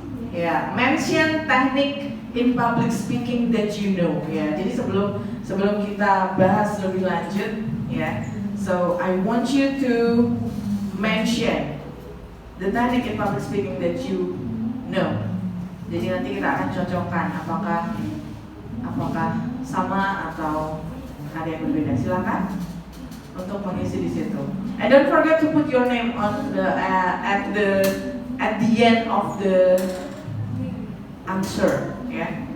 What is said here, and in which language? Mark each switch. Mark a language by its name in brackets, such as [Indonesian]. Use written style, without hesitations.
[English] Yeah, mention technique in public speaking that you know. [Indonesian] Ya, jadi sebelum kita bahas lebih lanjut, ya. [English] So I want you to mention the technique in public speaking that you know. [Indonesian] Jadi nanti kita akan cocokkan apakah sama atau ada yang berbeda. Silakan untuk mengisi di situ. [English] And don't forget to put your name on the at the end of the answer, ya.